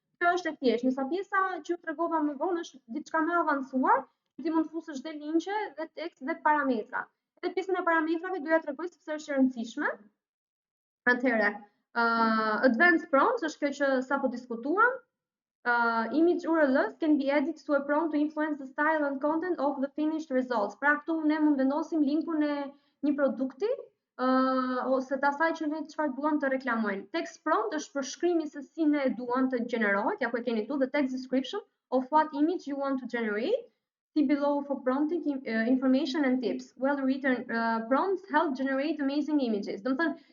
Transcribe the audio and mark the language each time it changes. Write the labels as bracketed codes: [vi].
[sq] Kjo është e thjeshtë, ndërsa pjesa që ju tregova më vonë është diçka më e avancuar, që ti mund të fusësh dhe linqe, dhe tekst dhe parametra. Edhe pjesën e parametrave doja t'rregoj sepse është e rëndësishme. Atëherë, advanced prompts është kjo që sapo diskutuam. [en] Image URLs can be added to a prompt to influence the style and content of the finished results. [sq] Pra këtu ne mund vendosim linkun e një produkti ose të asaj që ne çfarë duam të reklamojmë. Text prompt është përshkrimi se si ne duam të gjenerohet, ja ku e keni këtu, [en] the text description of what image you want to generate. See below for prompting information and tips. Well-written prompts help generate amazing images. Domethënë,